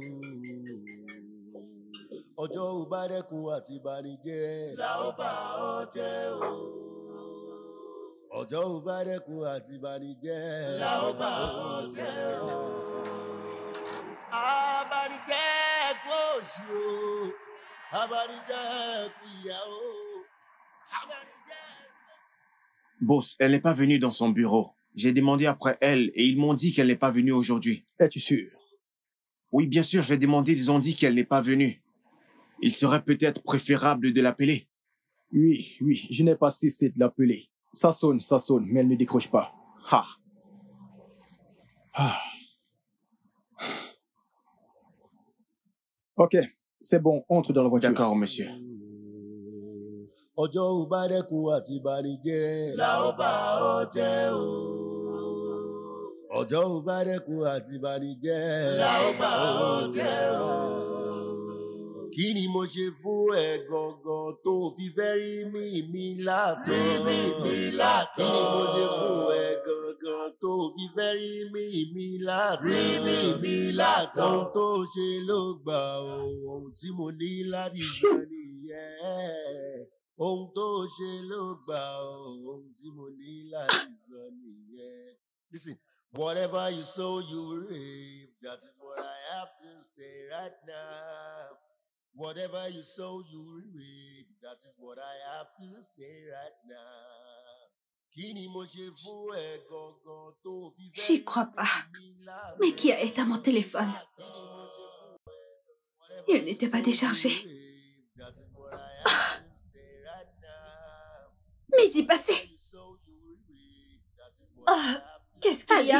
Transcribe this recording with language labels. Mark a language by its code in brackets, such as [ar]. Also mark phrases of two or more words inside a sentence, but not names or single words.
[yo] Ọjọ́ ò bá dẹ́kun àti banijẹ́, la ó bá ọ jẹ́ o. Ọjọ́ ò bá dẹ́kun àti banijẹ́. La ó bá ọ jẹ́ o. Abanijẹ́ kú òṣì o. Abanijẹ́ kú ìyà o. [fr] Boss, elle n'est pas venue dans son bureau. J'ai demandé après elle et ils m'ont dit qu'elle n'est pas venue aujourd'hui. Es-tu sûr? Oui, bien sûr, j'ai demandé, ils ont dit qu'elle n'est pas venue. Il serait peut-être préférable de l'appeler. Oui, je n'ai pas cessé de l'appeler. Ça sonne, mais elle ne décroche pas. Ha. Ok, c'est bon, entre dans la voiture. D'accord, monsieur. [yo] Ọjọ́ ò bá dẹ́kun àti banijẹ́. La ó bá ọ jẹ́ o. Ọjọ́ ò bá dẹ́kun àti banijẹ́. La ó bá ọ jẹ́ o. Kí ni mo ṣe fún ẹ gangan tó fi fẹ́ rí mi látọ̀? Rí mi látọ̀. Kí ni mo ṣe fún ẹ gangan tó fi fẹ́ rí mi látọ̀? Rí mi látọ̀. Ohun tó ṣe ló gbà o, ohun tí mo ní láti ṣe nìyẹn. Ohun tó ṣe ló gbà o, ohun tí mo ní láti sọ nìyẹn. [en] Listen, whatever you sow, you will reap. That is what I have to say right now. Whatever you sow, you will reap. That is what I have to say right now. [yo] Kí ni mo ṣe fún ẹ gangan tó fi fẹ́? [fr] J'y crois pas. Mais qui a éteint mon téléphone? Il n'était pas déchargé. Midi passé. Qu'est-ce qu'il y a?